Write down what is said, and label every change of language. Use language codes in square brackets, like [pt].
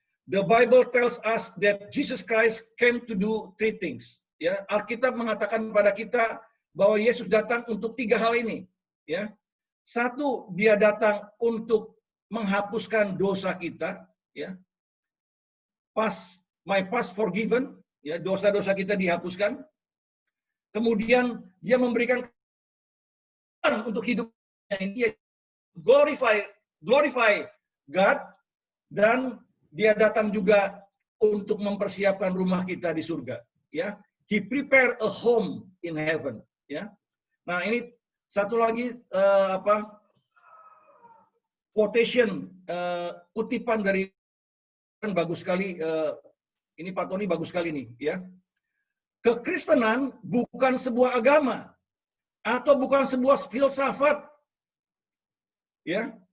[en] The Bible tells us that Jesus Christ came to do 3 things. [id] Ya, Alkitab mengatakan kepada kita bahwa Yesus datang untuk 3 hal ini. Ya, 1, dia datang untuk menghapuskan dosa kita. [en] Ya, my past forgiven. [id] Ya, dosa-dosa kita dihapuskan. Kemudian dia memberikan untuk hidupnya ini, [en] glorify God, [id] dan dia datang juga untuk mempersiapkan rumah kita di surga. [en] Ya, He prepare a home in heaven. [id] Ya, nah ini satu lagi quotation, kutipan dari bagus sekali. Ini Pak Tony bagus sekali nih. Ya, kekristenan bukan sebuah agama atau bukan sebuah filsafat. Ya.